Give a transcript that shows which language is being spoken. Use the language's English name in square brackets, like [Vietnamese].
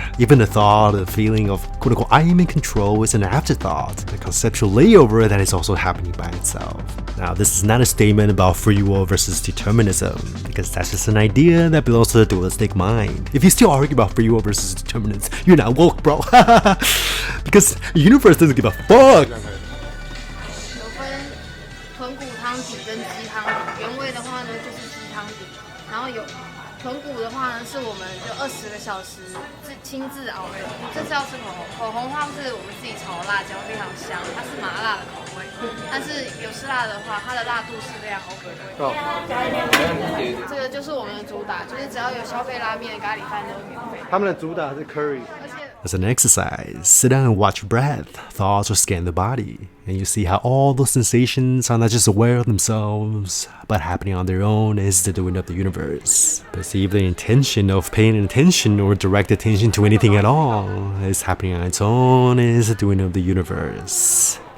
[English] Even the thought, the feeling of quote-unquote I am in control is an afterthought, a conceptual layover that is also happening by itself. Now, this is not a statement about free will versus determinism, because that's just an idea that belongs to the dualistic mind. If you still argue about free will versus determinism, you're not woke, bro. Because the universe doesn't give a fuck. [Chinese] 有分豚骨汤底跟鸡汤底，原味的话呢就是鸡汤底，然后有豚骨的话呢是我们就20个小时亲自熬的。这次要吃口红，口红的话是我们自己炒的辣椒，非常香，它是麻辣的口味。但是有吃辣的话，它的辣度是非常 OK 的。这个就是我们的主打，就是只要有消费拉面、咖喱饭都是免费。他们的主打是 curry。 [English] As an exercise, sit down and watch breath, thoughts, or scan the body, and you see how all those sensations are not just aware of themselves, but happening on their own is the doing of the universe. Perceive the intention of paying attention or direct attention to anything at all is happening on its own is the doing of the universe.